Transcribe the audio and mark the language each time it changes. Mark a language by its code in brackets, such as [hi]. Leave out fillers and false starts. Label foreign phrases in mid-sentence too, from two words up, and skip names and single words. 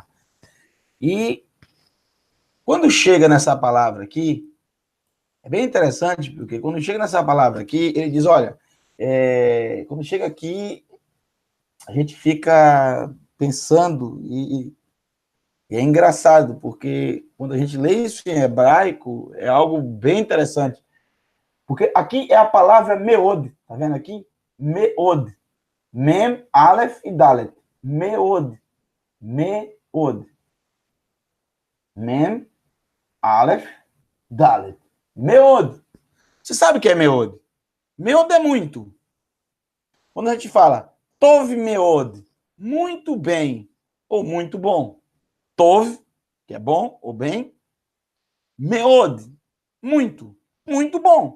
[pt] E quando chega nessa palavra aqui, é bem interessante, porque quando chega nessa palavra aqui, ele diz, olha, quando chega aqui, a gente fica pensando, e é engraçado, porque quando a gente lê isso em hebraico, é algo bem interessante. Porque aqui é a palavra meod, tá vendo aqui? Meod. Mem, Aleph e Dalet. Meod. Meod. Mem, Aleph, Dalet. Meod. Você sabe o que é meod? Meod é muito. Quando a gente fala [he] טוב מאוד, [pt] muito bem ou muito bom. Tov, que é bom ou bem. Meod, muito, muito bom.